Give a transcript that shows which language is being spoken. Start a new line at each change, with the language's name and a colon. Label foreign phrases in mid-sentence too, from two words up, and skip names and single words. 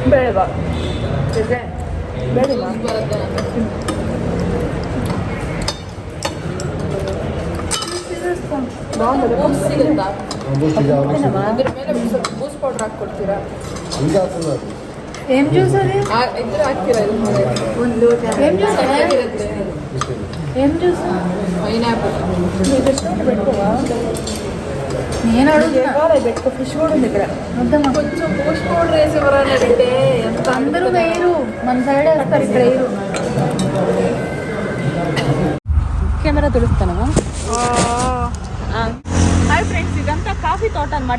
Kannada: ಬೇಡವಾ ಬೇಡವಾ ಬೂಸ್ಟ್ ಪೌಡರ್ ಹಾಕ್ಕೊಡ್ತೀರಾ?
Telugu: ఏం జ్యూస్ అది
Kannada: ಇದ್ರೆ ಹಾಕ್ತೀರಾ?
Telugu: ಒಂದು ఏం జ్యూస్ ఏం జ్యూస్ పైనాపిల్ పెట్టుకోవా నేను అడుగుతున్నా పెట్టుకో ఫిష్ కూడా ఉంది ఇక్కడ వద్దమ్మా కొంచెం బూస్ట్ పౌడర్ వేసి ఎవరన్నారంటే ఎంత అందరూ వేయరు మన సైడ్ వేస్తారు ఇక్కడ వేయరు కెమెరా తుడుస్తానమా
English: hi friends
Telugu: ఇదంతా కాఫీ తోట అనమాట